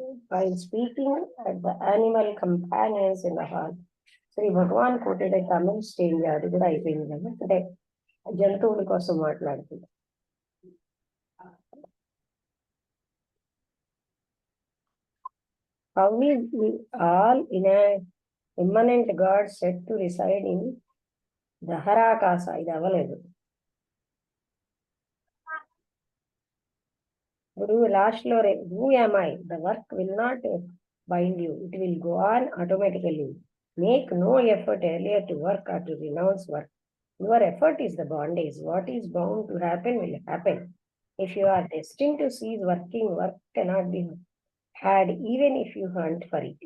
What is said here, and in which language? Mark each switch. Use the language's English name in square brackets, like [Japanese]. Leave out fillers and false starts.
[English] While speaking at the animal companions in the hall, Shri Bhagavan quoted a Tamil stanza, [Telugu] అది కూడా అయిపోయింది కదా, అంటే జంతువుల కోసం మాట్లాడుతుంది. [English] How is all in a immanent God said to reside in Daharakasa? [Telugu] ఇది అవ్వలేదు. ఇప్పుడు [English] Last లో who am I? The work will not bind you. It will go on automatically. Make no effort earlier to work or to renounce work. Your effort is the bondage. What is bound to happen will happen. If you are destined to cease working, work cannot be had even if you hunt for it.